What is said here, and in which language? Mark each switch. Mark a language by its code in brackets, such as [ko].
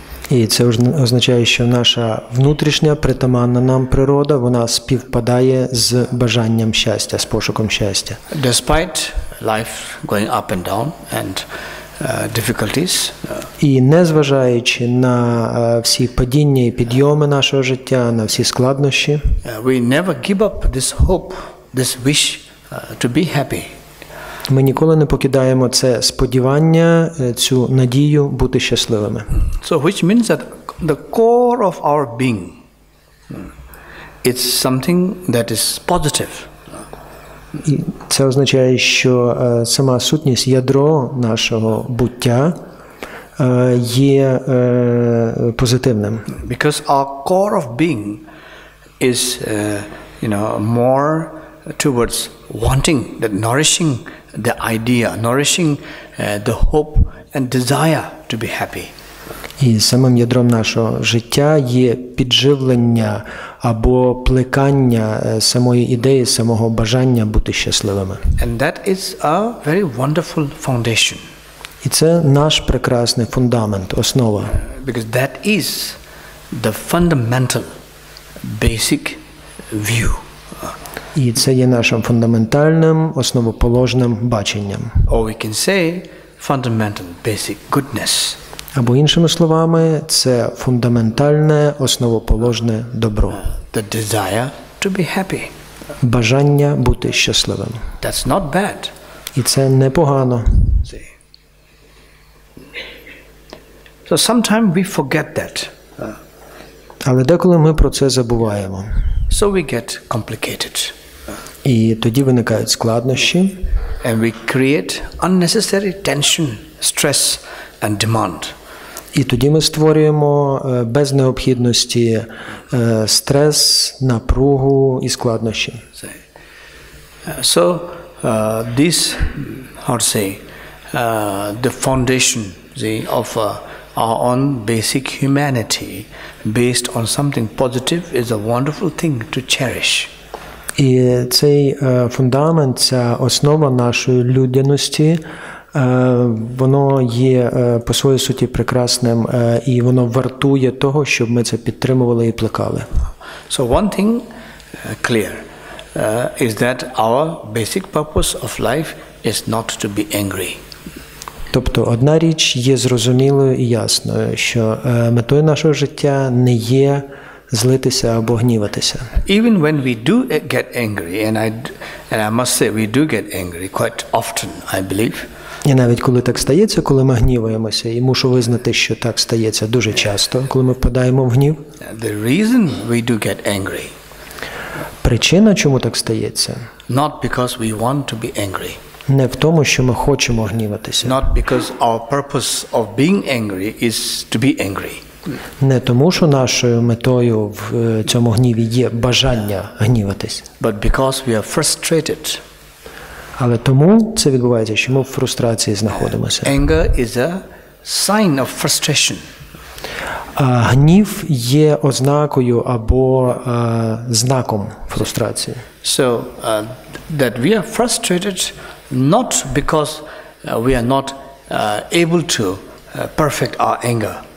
[uk] І це означає, що наша внутрішня притаманна нам природа, вона співпадає з бажанням щастя, з пошуком щастя. [en] Despite life going up and down and difficulties. [uk] І незважаючи на всі падіння і підйоми нашого життя, на всі складнощі, [en] we never give up this hope, this wish to be happy. [uk] Ми ніколи не покидаємо це сподівання, цю надію бути щасливими. [en] So which means that the core of our being it's something that is positive. [uk] І це означає, що сама сутність, ядро нашого буття є позитивним. [en] Because our core of being is more towards wanting, that nourishing the idea, nourishing the hope and desire to be happy. [uk] І самим ядром нашого життя є підживлення або плекання самої ідеї, самого бажання бути щасливими. [en] And that is a very wonderful foundation. [uk] І це наш прекрасний фундамент, основа. [en] Because that is the fundamental, basic view [uk] І це є нашим фундаментальним, основоположним баченням. [en] Or we can say fundamental, basic goodness. [uk] Або іншими словами, це фундаментальне, основоположне добро. [en] The desire to be happy. [uk] Бажання бути щасливим. [en] That's not bad. [uk] І це непогано. [en] See. So sometimes we forget that. [uk] Але деколи ми про це забуваємо. [en] So we get complicated. [uk] І тоді виникають складнощі. [en] And we create unnecessary tension, stress and demand. [uk] І тоді ми створюємо без необхідності стрес, напругу і складнощі. [en] So this, how to say, the foundation of our own basic humanity based on something positive is a wonderful thing to cherish. [uk] І цей фундамент, ця основа нашої людяності, воно є по своїй суті прекрасним, і воно вартує того, щоб ми це підтримували і плекали. [en] So one thing clear is that our basic purpose of life is not to be angry. [uk] Тобто одна річ є зрозумілою і ясною, що метою нашого життя не є злитися або гніватися. [en] Even when we do get angry, and I must say we do get angry quite often, I believe. [uk] І навіть коли так стається, коли ми гніваємося, і мушу визнати, що так стається дуже часто, коли ми впадаємо в гнів. [en] The reason we do get angry. [uk] Причина, чому так стається, [en] not because we want to be angry. [uk] Не в тому, що ми хочемо гніватися. [en] Not because our purpose of being angry is to be angry. [uk] Не тому, що нашою метою в цьому гніві є бажання гніватись. [en] But because we are frustrated. [uk] Але тому це відбувається, що ми в фрустрації знаходимося. [en] Anger is a sign of frustration. [uk] Гнів є ознакою або знаком фрустрації. [en] So that we are frustrated not because we are not able to perfect our anger.